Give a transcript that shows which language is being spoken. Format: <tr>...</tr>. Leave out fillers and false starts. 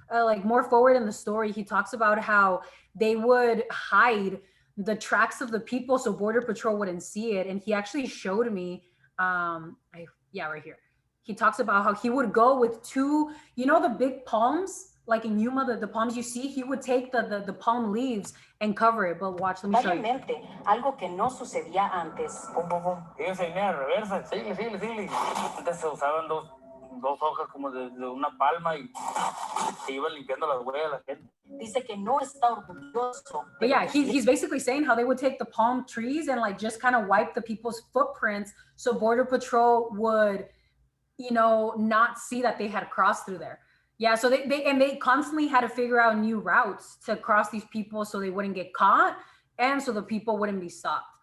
<en>like more forward in the story, he talks about how they would hide the tracks of the people so Border Patrol wouldn't see it. And he actually showed me, yeah, right here. He talks about how he would go with two, you know, the big palms, like in Yuma, the palms you see, he would take the palm leaves and cover it. But watch, let me show you.</en> <es>Algo que no sucedía antes. Pum, pum, pum. Fíjense, línea de reversa. Síguele, síguele, síguele. Antes se usaban dos hojas como de una palma y se iban limpiando las huellas de la gente. Dice que no está orgulloso.</es> <en>But yeah, he's basically saying how they would take the palm trees and like just kind of wipe the people's footprints so Border Patrol would, you know, not see that they had crossed through there. Yeah, so they constantly had to figure out new routes to cross these people so they wouldn't get caught and so the people wouldn't be stopped.</en>